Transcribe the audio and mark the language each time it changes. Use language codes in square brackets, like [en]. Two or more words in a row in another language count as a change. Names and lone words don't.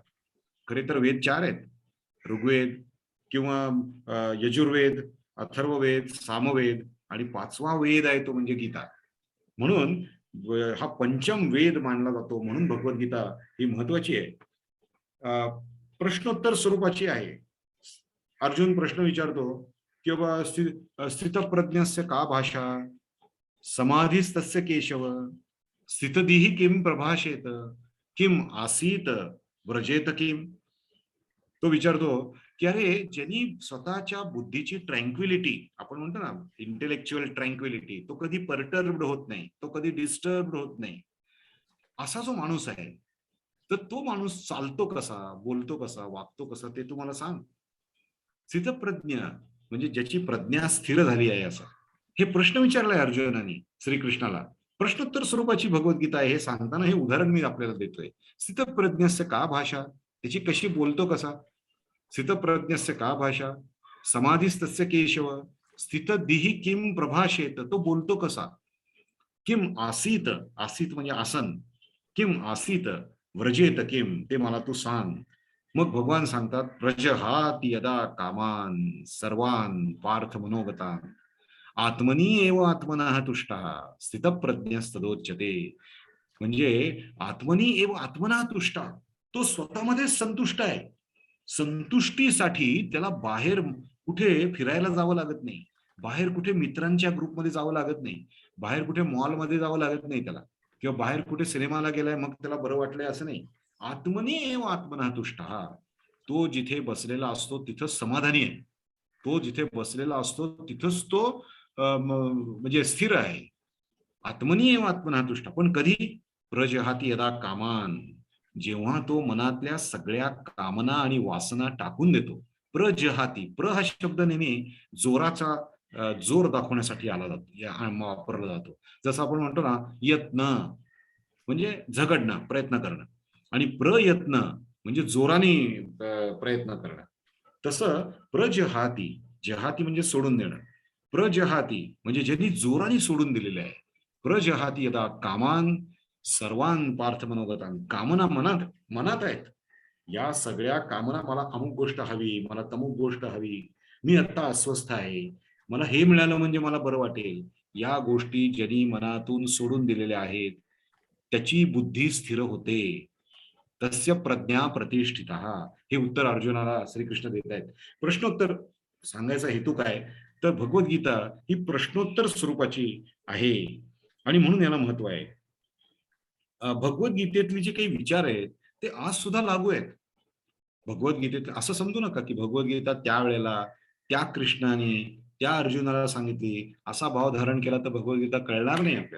[mr] खरे तर वेद 4 आहेत: ऋग्वेद किंवा यजुर्वेद, अथर्ववेद, सामवेद, आणि 5वा वेद आहे तो म्हणजे गीता. म्हणून हा पंचम वेद मानला जातो, म्हणून भगवद्गीता ही महत्वाची आहे. प्रश्नोत्तर स्वरूपाची आहे. अर्जुन प्रश्न विचारतो की बाबा [sa] स्थितप्रज्ञस्य का भाषा, समाधीस्तस्य केशव, स्थितधीहि किम प्रभाषेत, किम आसीत व्रजेत किम. [mr] तो विचारतो की अरे, ज्यांनी स्वतःच्या बुद्धीची ट्रँक्विलिटी, आपण म्हणतो ना [en] intellectual tranquility, [mr] तो कधी परटर्ब्ड होत नाही, तो कधी डिस्टर्ब होत नाही, असा जो माणूस आहे, तर तो माणूस चालतो कसा, बोलतो कसा, वागतो कसा, ते तुम्हाला सांग. स्थितप्रज्ञ म्हणजे ज्याची प्रज्ञा स्थिर झाली आहे, असं हे प्रश्न विचारलाय अर्जुनाने श्रीकृष्णाला. प्रश्नोत्तर स्वरूपाची भगवद्गीता आहे हे सांगताना हे उदाहरण मी आपल्याला देतोय. [sa] स्थितप्रज्ञस्य का भाषा, त्याची कशी बोलतो कसा. स्थितप्रज्ञस्य का भाषा, समाधीस्तस्य केशव, स्थितधीहि किम प्रभाषेत, [mr] तो बोलतो कसा. [sa] किम आसीत, आसीत [mr] म्हणजे आसन, [sa] किम आसीत व्रजेत किम, [mr] ते मला तू सांग. मग भगवान सांगतात [sa] प्रजहाति यदा कामान सर्वान पार्थ मनोगतान, आत्मनी एव आत्मनः तुष्टः स्थितप्रज्ञस्तदोच्यते. म्हणजे आत्मनी एव आत्मनः तुष्टः, [mr] तो स्वतःमध्ये संतुष्ट आहे. संतुष्टीसाठी त्याला बाहेर कुठे फिरायला जावं लागत नाही, बाहेर कुठे मित्रांच्या ग्रुपमध्ये जावं लागत नाही, बाहेर कुठे मॉलमध्ये जावं लागत नाही त्याला, किंवा बाहेर कुठे सिनेमाला गेलाय मग त्याला बरं वाटलंय असं नाही. [sa] आत्मनी एव आत्मनः तुष्टः, [mr] तो जिथे बसलेला असतो तिथंच समाधानी आहे. तो जिथे बसलेला असतो तिथंच तो म्हणजे स्थिर आहे. [sa] आत्मनी एव आत्मनः तुष्टः. [mr] पण कधी, [sa] प्रजहाति यदा कामान, [mr] जेव्हा तो मनातल्या सगळ्या कामना आणि वासना टाकून देतो. प्रजहाति, प्र हा शब्द नेहमी जोराचा जोर दाखवण्यासाठी आला जातो, वापरला जातो. जसं आपण म्हणतो ना यत्न म्हणजे झगडणं, प्रयत्न करणं, आणि प्रयत्न म्हणजे जोराने प्रयत्न करणं. तसं प्रजहाति, जहाती म्हणजे सोडून देणं, प्रजहाती म्हणजे ज्यांनी जोराने सोडून दिलेले आहे. [sa] प्रजहाती यदा कामान सर्वान पार्थ मनोगतान, [mr] कामना मनात आहेत, या सगळ्या कामना, मला अमुक गोष्ट हवी, मला तमुक गोष्ट हवी, मी आता अस्वस्थ आहे, मला हे मिळालं म्हणजे मला बरं वाटेल, या गोष्टी ज्यांनी मनातून सोडून दिलेल्या आहेत त्याची बुद्धी स्थिर होते. [sa] तस्य प्रज्ञा प्रतिष्ठिता. [mr] हे उत्तर अर्जुनाला श्रीकृष्ण देत आहेत. प्रश्नोत्तर सांगायचा हेतू काय, तर भगवद्गीता ही प्रश्नोत्तर स्वरूपाची आहे आणि म्हणून याला महत्व आहे. भगवद्गीतेतले जे काही विचार आहेत ते आज सुद्धा लागू आहेत. भगवद्गीतेत असं समजू नका की भगवद्गीता त्यावेळेला त्या कृष्णाने त्या अर्जुनाला सांगितली, असा भाव धारण केला तर भगवद्गीता कळणार नाही आपल्याला.